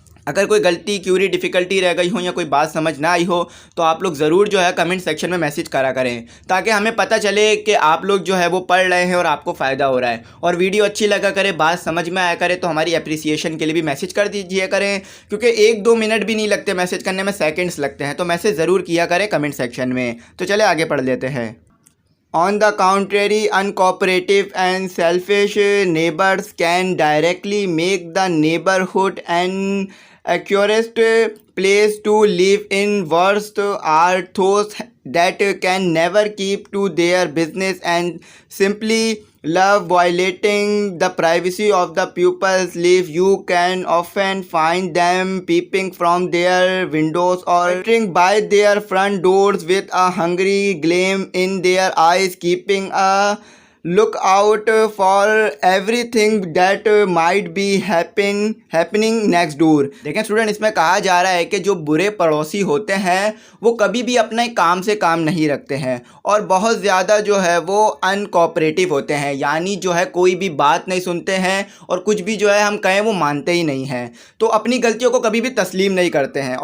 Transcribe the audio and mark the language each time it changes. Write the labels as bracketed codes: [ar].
[hi] अगर कोई गलती, क्यूरी, डिफ़िकल्टी रह गई हो या कोई बात समझ ना आई हो तो आप लोग ज़रूर जो है कमेंट सेक्शन में मैसेज करा करें, ताकि हमें पता चले कि आप लोग जो है वो पढ़ रहे हैं और आपको फ़ायदा हो रहा है। और वीडियो अच्छी लगा करे, बात समझ में आया करे तो हमारी अप्रिसिएशन के लिए भी मैसेज कर दीजिए करें, क्योंकि 1-2 मिनट भी नहीं लगते मैसेज करने में, सेकेंड्स लगते हैं। तो मैसेज ज़रूर किया करें कमेंट सेक्शन में। तो चले आगे पढ़ लेते हैं। [en] On the contrary, uncooperative and selfish neighbors can directly make the neighborhood an accursed place to live in. Worst are those that can never keep to their business and simply love violating the privacy of the people's life. You can often find them peeping from their windows or entering by their front doors with a hungry gleam in their eyes, keeping a look out for everything that might be happening next door. [hi] देखें student, इसमें कहा जा रहा है कि जो बुरे पड़ोसी होते हैं वो कभी भी अपने काम से काम नहीं रखते हैं और बहुत ज़्यादा जो है वो अनकोऑपरेटिव होते हैं, यानी जो है कोई भी बात नहीं सुनते हैं और कुछ भी जो है हम कहें वो मानते ही नहीं हैं, तो अपनी गलतियों को कभी भी तस्लीम नहीं करते हैं।